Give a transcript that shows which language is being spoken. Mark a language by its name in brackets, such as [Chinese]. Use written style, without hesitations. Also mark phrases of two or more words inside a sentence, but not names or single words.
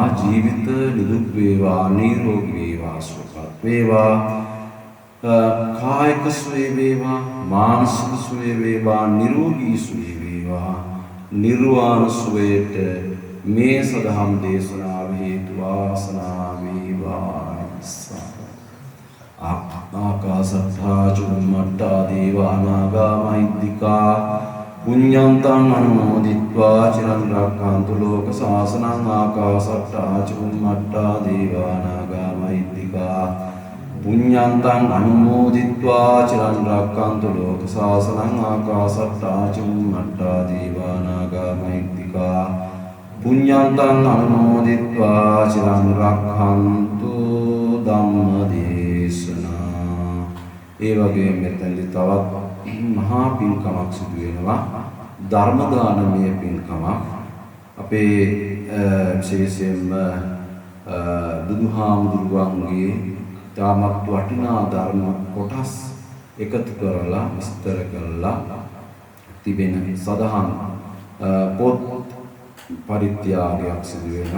[Sinhala] ජීවිත නිදුක් වේවා, නිරෝගී වේවා, සුවපත් වේවා. කායික සුවය වේවා, මානසික සුවය වේවා, නිරෝගී සුවය වේවා. නිර්වාණ සුවයට මේ සදහම් දේශනාව හේතු වාසනා වේවා. [Pali] ආකාසත්තා චුම්මට්ටා දේවානාගා මහිද්దికා පුඤ්ඤන්තං අනුමෝදිත්වා චිරන් රක්ඛන්තු ලෝක සාසනං. ආකාසත්තා චුම්මට්ටා දේවානාගා මහිද්దికා පුඤ්ඤන්තං අනුමෝදිත්වා චිරන් රක්ඛන්තු ලෝක සාසනං. ආකාසත්තා චුම්මට්ටා දේවානාගා මහිද්దికා පුඤ්ඤන්තං අනුමෝදිත්වා චිරන් රක්ඛන්තු ධම්මදේශනා. [Sinhala] ඒ වගේම මෙතනදි තවත් මහා පින්කමක් සිදු වෙනවා. ධර්ම දානමය පින්කමක්. අපේ විශේෂයෙන්ම බුදුහාමුදුරුවන්ගේ තාමත් වටිනා ධර්ම කොටස් එකතු කරලා විස්තර කරලා තිබෙන සදහම් පොත් පරිත්‍යාගයක් සිදු වෙනවා.